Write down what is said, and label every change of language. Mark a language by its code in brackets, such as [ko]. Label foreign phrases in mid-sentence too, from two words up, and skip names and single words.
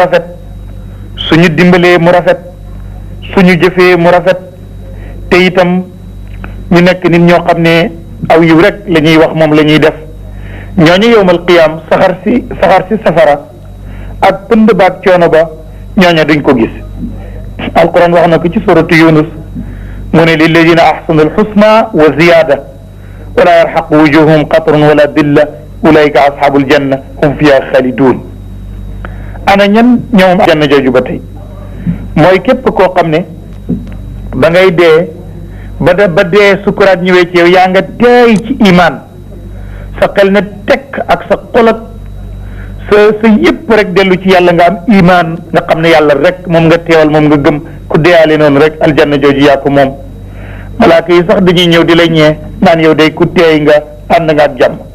[wo] rafet suñu dimbalee mu rafet suñu jëfee mu rafet te itam ñu nekk nit ñoo xam ne aw yiw rek la ñuy wax moom la ñuy def ñooñu [ar] يوم القيامة [wo] saxar si safara ak pënd ba ak coono ba ñooñu duñ ko gis alquran wax na ko ci suratu yunus mu ne [ar] للذين أحسنوا الحسنى وزيادة ولا يرهق وجوههم قتر ولا ذلة أولئك أصحاب الجنة هم فيها خالدون [wo] ana ñan ñoom janna jooju ba tey mooy képp koo xam ne ba ngay dee ba dee sukuraat ñëwee ci yow yaa nga teey ci iman sa xel ne tekk ak sa xol ak sa yëpp rek dellu ci yàlla nga am iman nga xam ne yàlla rek moom nga teewal moom nga gëm ku deeyaale noonu rek aljanna jooju yaa ko moom malaaka yi sax dañuy ñëw di la ñee naan yow day ku teey nga ànd nga ak jàmm